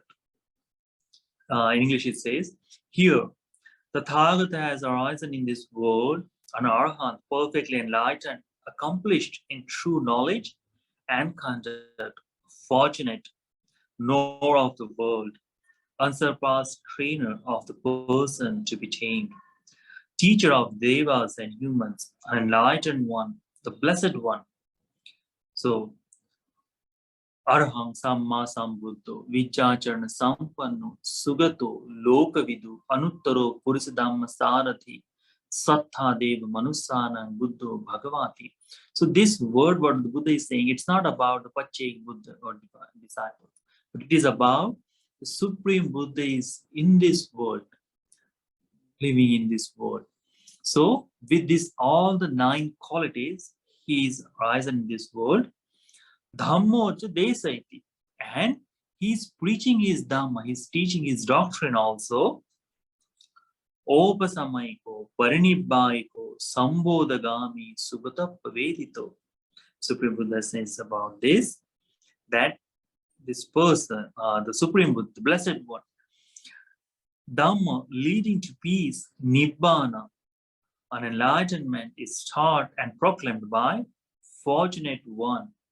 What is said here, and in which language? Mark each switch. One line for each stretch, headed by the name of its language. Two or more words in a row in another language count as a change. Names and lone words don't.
English: In English it says, here, the Tathagata has arisen in this world, an Arahant, perfectly enlightened, accomplished in true knowledge and conduct, fortunate, knower of the world, unsurpassed trainer of the person to be tamed, teacher of devas and humans, an enlightened one, the blessed one. So,
Pali: Arahang Samma Sambuddho, Vichacharana Sampanno, Sugato, Lokavidu, Anuttaro, Purisadhamma Sarathi, Sattha Deva Manusana, Buddho, Bhagavati.
English: So this word, what the Buddha is saying, it's not about the Paccayik Buddha or disciple, but it is about the Supreme Buddha is in this world, living in this world. So with this, all the 9 qualities, he is risen in this world.
Pali: Dhammo cha desaiti.
English: And he's preaching his Dhamma, he's teaching his doctrine also.
Pali: Opasamaiko, Parinibbaiko, Sambodhagami, Sugatapavedito.
English: Supreme Buddha says about this, that this person, the Supreme Buddha, the Blessed One, Dhamma leading to peace, Nibbana, an enlightenment is taught and proclaimed by fortunate one.